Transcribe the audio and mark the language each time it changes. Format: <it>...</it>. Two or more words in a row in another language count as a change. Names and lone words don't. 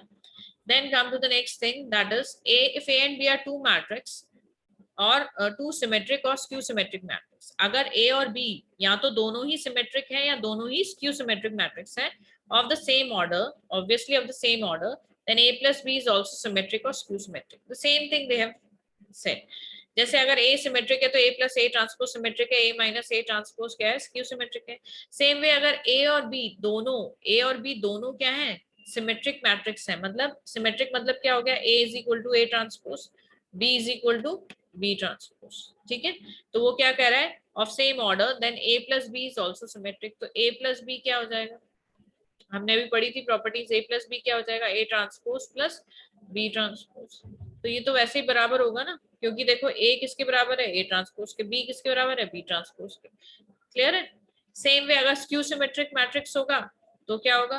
<en>Then come to the next thing, that is A, if A and B are two matrix और two symmetric और skew symmetric matrix,</en> <hi>अगर ए और बी या तो दोनों ही सिमेट्रिक है या दोनों ही</hi> <en>skew symmetric matrix है of the same order, obviously of the same order, then a plus b is also symmetric or skew symmetric. The same thing they have said.</en> <hi>जैसे अगर a सिमेट्रिक है तो</hi> <en>a plus a transpose</en> <hi>सिमेट्रिक है,</hi> <en>a minus a transpose</en> <hi>क्या है?</hi> <en>skew symmetric</en> <hi>है.</hi> <en>same way</en> <hi>अगर a और b दोनों क्या है?</hi> <en>symmetric matrix</en> <hi>है. मतलब सिमेट्रिक मतलब क्या हो गया?</hi> <en>a is equal to a transpose, b is equal to b transpose.</en> <hi>ठीक है, तो वो क्या कह रहा है?</hi> <en>of same order then a plus b is also symmetric. तो a plus b</en> <hi>क्या हो जाएगा? हमने अभी पढ़ी थी प्रॉपर्टीज,</hi> <en>a plus b</en> <hi>क्या हो जाएगा?</hi> <en>a transpose plus b transpose.</en> <hi>तो ये तो वैसे ही बराबर होगा ना, क्योंकि देखो a किसके बराबर है?</hi> <en>a transpose</en> <hi>के. b किसके बराबर है?</hi> <en>b transpose</en> <hi>के. क्लियर है?</hi> <en>same way</en> <hi>अगर</hi> <en>skew symmetric matrix</en> <hi>होगा तो क्या होगा?</hi>